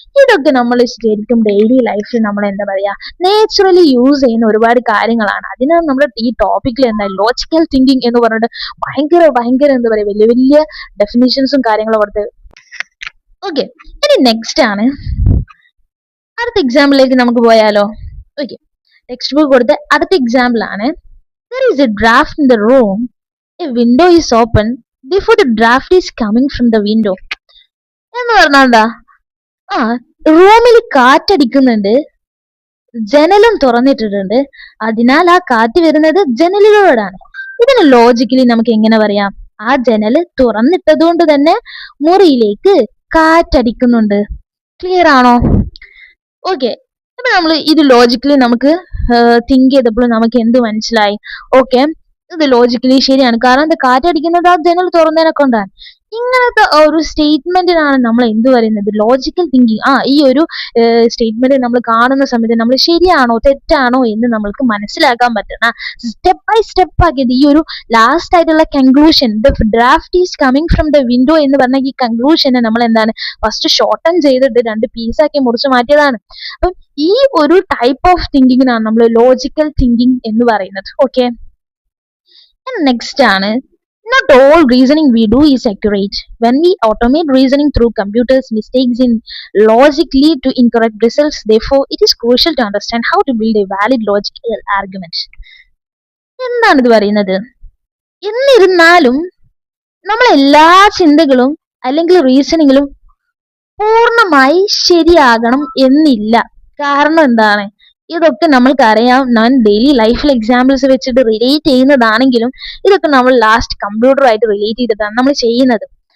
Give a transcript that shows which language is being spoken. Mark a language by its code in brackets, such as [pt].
[ml] ഇതൊക്കെ നമ്മൾ ശരിക്കും ഡെയിലി ലൈഫിൽ നമ്മൾ എന്താ പറയാ നേച്ചുറലി യൂസ് ചെയ്യുന്ന ഒരുപാട് കാര്യങ്ങളാണ്. അതിനാണ് നമ്മൾ ഈ ടോപ്പിക്കിൽ എന്താ ലോജിക്കൽ തിങ്കിങ് എന്ന് പറഞ്ഞിട്ട് ഭയങ്കര എന്താ പറയാ വലിയ വലിയ ഡെഫിനിഷൻസും കാര്യങ്ങളും കൊടുത്ത്. ഓക്കെ, ഇനി നെക്സ്റ്റ് ആണ് അടുത്ത എക്സാമ്പിളിലേക്ക് നമുക്ക് പോയാലോ. ഓക്കെ, ടെക്സ്റ്റ് ബുക്ക് കൊടുത്ത അടുത്ത എക്സാമ്പിൾ ആണ് [en] there is a draft in the room, a window is open, therefore the draft is coming from the window. [ml] എന്ന് പറഞ്ഞാൽ എന്താ, റൂമിൽ കാറ്റടിക്കുന്നുണ്ട്, ജനലും തുറന്നിട്ടിട്ടുണ്ട്, അതിനാൽ ആ കാറ്റ് വരുന്നത് ജനലിലൂടെയാണ്. ഇതിന് ലോജിക്കലി നമുക്ക് എങ്ങനെ പറയാം? ആ ജനല് തുറന്നിട്ടത് കൊണ്ട് തന്നെ മുറിയിലേക്ക് കാറ്റടിക്കുന്നുണ്ട്. ക്ലിയർ ആണോ? ഓക്കെ, അപ്പൊ നമ്മൾ ഇത് ലോജിക്കലി നമുക്ക് തിങ്ക് ചെയ്തപ്പോൾ നമുക്ക് എന്ത് മനസ്സിലായി? ഓക്കെ, ഇത് ലോജിക്കലി ശരിയാണ്, കാരണം ഇത് കാറ്റടിക്കുന്നത് ആ ജനൽ തുറന്നതിനെ കൊണ്ടാണ്. ഇങ്ങനത്തെ ഒരു സ്റ്റേറ്റ്മെന്റിനാണ് നമ്മൾ എന്ത് പറയുന്നത്, ലോജിക്കൽ തിങ്കിങ്. ഈ ഒരു സ്റ്റേറ്റ്മെന്റ് നമ്മൾ കാണുന്ന സമയത്ത് നമ്മൾ ശരിയാണോ തെറ്റാണോ എന്ന് നമ്മൾക്ക് മനസ്സിലാക്കാൻ പറ്റണം. സ്റ്റെപ്പ് ബൈ സ്റ്റെപ്പ് ആക്കിയത് ഈ ഒരു ലാസ്റ്റ് ആയിട്ടുള്ള conclusion, [en] the draught is coming from the window [ml] എന്ന് പറഞ്ഞ ഈ കൺക്ലൂഷനെ നമ്മൾ എന്താണ് ഫസ്റ്റ് ഷോർട്ടൺ ചെയ്തിട്ട് 2 പീസാക്കി മുറിച്ച് മാറ്റിയതാണ്. അപ്പം ഈ ഒരു ടൈപ്പ് ഓഫ് തിങ്കിങ്ങിനാണ് നമ്മൾ ലോജിക്കൽ തിങ്കിങ് എന്ന് പറയുന്നത്. ഓക്കെ, നെക്സ്റ്റ് ആണ് [en] not all reasoning we do is accurate. When we automate reasoning through computers, mistakes in logic lead to incorrect results. Therefore, it is crucial to understand how to build a valid logical argument. [ml] എന്താണ് ഇത് പറയുന്നത്? എന്നിരുന്നാലും നമ്മളെല്ലാ ചിന്തകളും അല്ലെങ്കിൽ റീസണിങ്ങിലും പൂർണ്ണമായി ശരിയാകണം എന്നില്ല. കാരണം എന്താണ്? ഇതൊക്കെ നമ്മൾക്കറിയാം, ഞാൻ ഡെയിലി ലൈഫിൽ എക്സാമ്പിൾസ് വെച്ചിട്ട് റിലേറ്റ് ചെയ്യുന്നതാണെങ്കിലും ഇതൊക്കെ നമ്മൾ ലാസ്റ്റ് കമ്പ്യൂട്ടറായിട്ട് റിലേറ്റ് ചെയ്തിട്ടാണ് നമ്മൾ ചെയ്യുന്നത്.